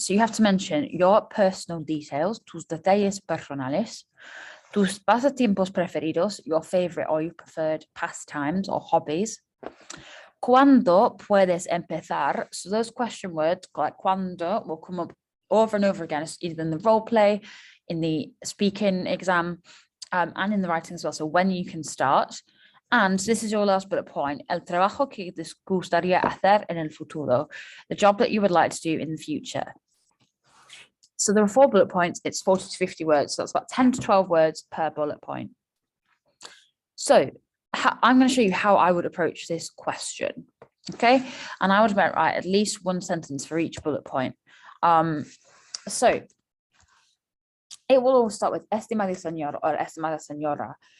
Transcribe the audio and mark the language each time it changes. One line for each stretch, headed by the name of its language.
English: So you have to mention your personal details,
Spanish: tus detalles personales, tus pasatiempos preferidos,
English: your favorite or your preferred pastimes or hobbies.
Spanish: ¿Cuándo puedes empezar?
English: So those question words like cuando will come up over and over again, either in the role play, in the speaking exam, and in the writing as well. So when you can start. And this is your last bullet point.
Spanish: El trabajo que te gustaría hacer en el futuro.
English: The job that you would like to do in the future. So there are 4 bullet points. It's 40 to 50 words. So that's about 10 to 12 words per bullet point. So I'm going to show you how I would approach this question. Okay. And I would write at least one sentence for each bullet point. So it will all start with
Spanish: estimado señor
English: or
Spanish: estimada señora.